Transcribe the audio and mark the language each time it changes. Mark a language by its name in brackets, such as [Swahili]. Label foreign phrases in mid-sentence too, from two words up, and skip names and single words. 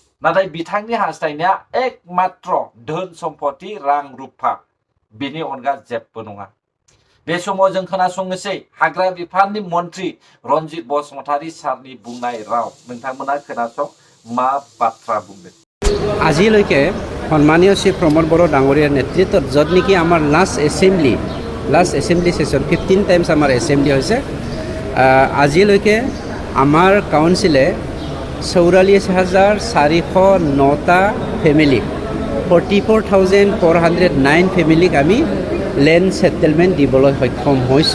[Bodo] नाथाय बिथांनि हास्थायनाया एकमात्र धोन सम्पति रां रुफा बिनि अनगा जेबो नङा। बे समाव जों खोनासंनोसै हाग्रा बिफाननि मन्त्रि रन्जित बसुमतारी सारनि बुंनाय राव। नोंथांमोना खोनासं मा बाथ्रा बुंदों। [Assamese] আজিলৈকে সন্মানীয় শ্ৰী প্ৰমোদ বড়ো ডাঙৰীয়াৰ নেতৃত্বত য'ত নেকি আমাৰ [English] last assembly session [Assamese] 15 টাইমছ আমাৰ এছেম্বলি হৈছে, আজিলৈকে আমাৰ কাউন্সিলে 44,409টা ফেমিলি 44,409 ফেমিলিক আমি [English] land settlement [Assamese] দিবলৈ সক্ষম হৈছোঁ।